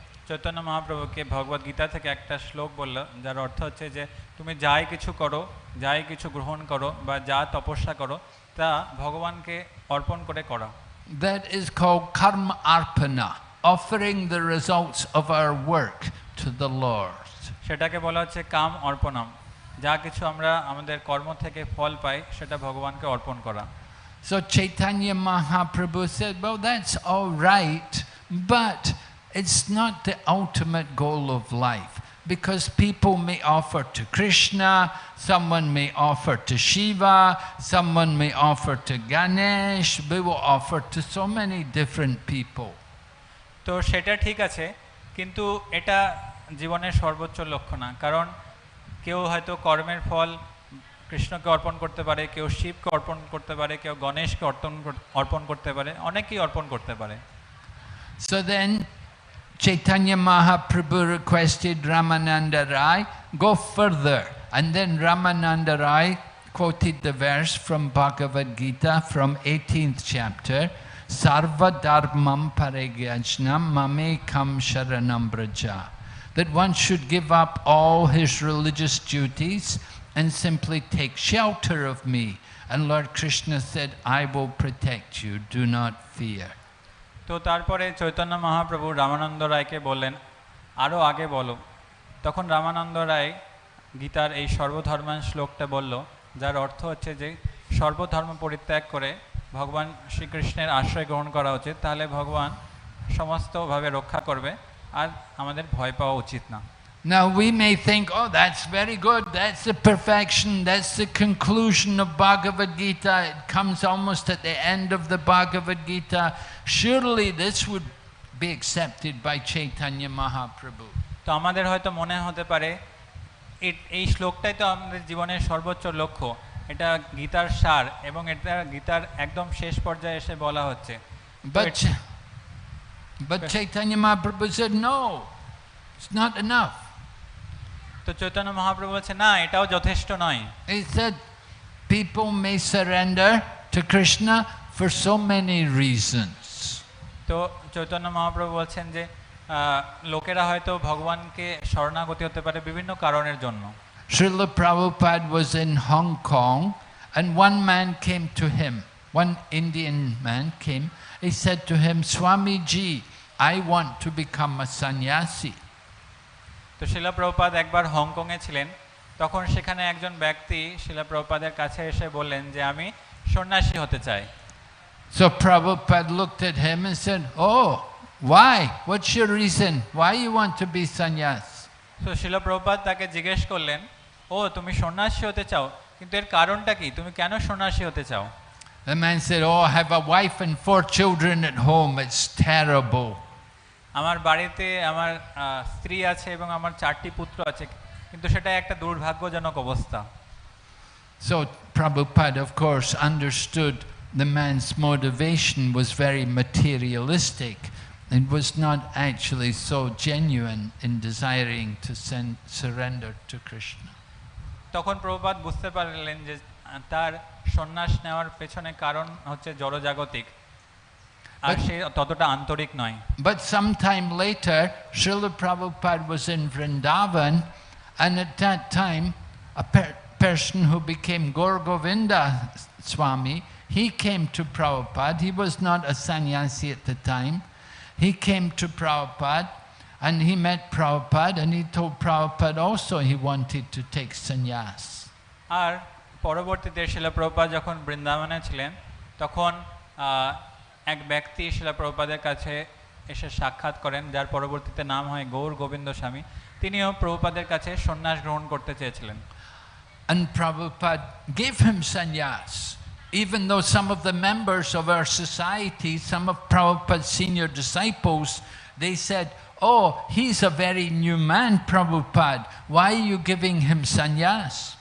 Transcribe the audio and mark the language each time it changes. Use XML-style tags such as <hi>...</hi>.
<bn>চৈতন্য মহাপ্রভুকে ভগবদ গীতা থেকে একটা শ্লোক বলল, যার অর্থ হচ্ছে যে তুমি যাই কিছু করো, যাই কিছু গ্রহণ করো বা যা তপস্যা করো তা ভগবানকে অর্পণ করে করো।</bn> <en>That is called karma arpana, offering the results of our work to the Lord.</en> <bn>সেটাকে বলা হচ্ছে কাম অর্পণম, যা কিছু আমরা আমাদের কর্ম থেকে ফল পাই সেটা ভগবানকে অর্পণ করা।</bn> <en>So Chaitanya Mahaprabhu said, well, that's all right, but it's not the ultimate goal of life, because people may offer to Krishna, someone may offer to Shiva, someone may offer to Ganesh, we will offer to so many different people.</en> <bn>তো সেটা ঠিক আছে, কিন্তু এটা জীবনের সর্বোচ্চ লক্ষ্য না, কারণ কেউ হয়তো কর্মের ফল কৃষ্ণকে অর্পণ করতে পারে, কেউ শিবকে অর্পণ করতে পারে, কেউ গণেশকে অর্পণ করতে পারে, অনেকেই অর্পণ করতে পারে।</bn> <en>So then Chaitanya Mahaprabhu requested Ramananda Rai, go further. And then Ramananda Rai quoted the verse from Bhagavad Gita from 18th chapter,</en> <sa>Sarva dharmam parigyajnam mamekam sharanam braja.</sa> <en>That one should give up all his religious duties and simply take shelter of me. And Lord Krishna said, I will protect you, do not fear.</en> <bn>তো তারপরে চৈতন্য মহাপ্রভু রামানন্দ রায়কে বললেন, আরও আগে বলো। তখন রামানন্দ রায় গীতার এই সর্বধর্মান শ্লোকটা বলল, যার অর্থ হচ্ছে যে সর্বধর্ম পরিত্যাগ করে ভগবান শ্রীকৃষ্ণের আশ্রয় গ্রহণ করা উচিত, তাহলে ভগবান সমস্তভাবে রক্ষা করবে আর আমাদের ভয় পাওয়া উচিত না।</bn> <en>Now we may think, oh, that's very good, that's the perfection, that's the conclusion of Bhagavad Gita, it comes almost at the end of the Bhagavad Gita, surely this would be accepted by Chaitanya Mahaprabhu.</en> <bn>তো আমাদের হয়তো মনে হতে পারে এই শ্লোকটাই তো আমাদের জীবনের সর্বোচ্চ লক্ষ্য, এটা গীতার সার এবং এটা গীতার একদম শেষ পর্যায়ে এসে বলা হচ্ছে।</bn> <en>But Chaitanya Mahaprabhu said, no, it's not enough.</en> <bn>তো চৈতন্য মহাপ্রভু বলছে, না, এটাও যথেষ্ট নয়।</bn> <en>He said, people may surrender to Krishna for so many reasons.</en> <bn>তো চৈতন্য মহাপ্রভু বলছেন যে লোকেরা হয়তো ভগবানকে শরণাগতি হতে পারে বিভিন্ন কারণের জন্য।</bn> <en>Srila Prabhupada was in Hong Kong and one man came to him, one Indian man came, he said to him, Swamiji, I want to become a sannyasi.</en> <bn>তো শিলা প্রভুপাদ একবার হংকংয়ে ছিলেন, তখন সেখানে একজন ব্যক্তি শিলা প্রভুপাদের কাছে এসে বললেন যে আমি সন্ন্যাসী হতে চাই।</bn> <en>So Prabhupada looked at him and said, oh, why? What's your reason? Why you want to be sannyas?</en> <bn>তো শিলা প্রভুপাদ তাকে জিজ্ঞেস করলেন, ও তুমি সন্ন্যাসী হতে চাও, কিন্তু এর কারণটা কি, তুমি কেন সন্ন্যাসী হতে চাও?</bn> <en>The man said, oh, I have a wife and 4 children at home, it's terrible.</en> <bn>আমার বাড়িতে আমার স্ত্রী আছে এবং আমার 4টি পুত্র আছে, কিন্তু সেটা একটা দুর্ভাগ্যজনক অবস্থা।</bn> <en>So Prabhupada, of course, understood the man's motivation was very materialistic. It was not actually so genuine in desiring to surrender to Krishna.</en> <bn>তখন প্রভুপাদ বুঝতে পারলেন যে তার সন্ন্যাস নেওয়ার পেছনে কারণ হচ্ছে জড়জাগতিক, আর সে ততটা আন্তরিক নয়।</bn> <en>But sometime later, Srila Prabhupada was in Vrindavan, and at that time, a person who became Gaur Govinda Swami, he came to Prabhupada. He was not a sannyasi at the time. He came to Prabhupada and he met Prabhupada and he told Prabhupada also he wanted to take sannyas.</en> <bn>আর পরবর্তীতে শিলা প্রভুপাদ যখন বৃন্দাবনে ছিলেন, তখন এক ব্যক্তি শিলা প্রভুপাদের কাছে এসে সাক্ষাৎ করেন, যার পরবর্তীতে নাম হয় গৌর গোবিন্দ স্বামী। তিনিও প্রভুপাদের কাছে সন্ন্যাস গ্রহণ করতে চেয়েছিলেন।</bn> <en>And Prabhupada gave him sannyas. Even though some of the members of our society, some of Prabhupada's senior disciples, they said, oh, he's a very new man, Prabhupada. Why are you giving him sannyas?</en>